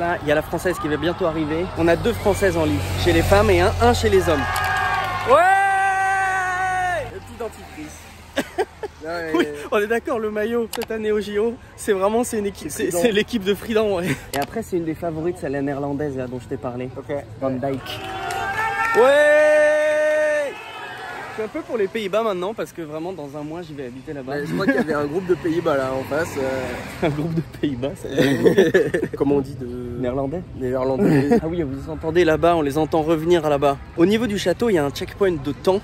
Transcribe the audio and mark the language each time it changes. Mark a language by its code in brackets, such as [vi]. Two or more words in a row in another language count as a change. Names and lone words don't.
[fr] Là, il y a la française qui va bientôt arriver. On a 2 françaises en ligne, chez les femmes et un chez les hommes. Ouais. Le petit dentifrice. Oui, on est d'accord, le maillot cette année au JO, c'est une équipe, c'est l'équipe de Fridan. Ouais. Et après, c'est une des favorites, c'est la néerlandaise là, dont je t'ai parlé. Ok. Van Dijk. Ouais. Un peu pour les Pays-Bas maintenant parce que vraiment dans un mois j'y vais habiter là-bas. Je crois qu'il y avait un groupe de Pays-Bas là en face. Un groupe de Pays-Bas, comment on dit de néerlandais. Néerlandais. Ah oui, vous entendez là-bas, on les entend revenir là-bas. Au niveau du château, il y a un checkpoint de temps.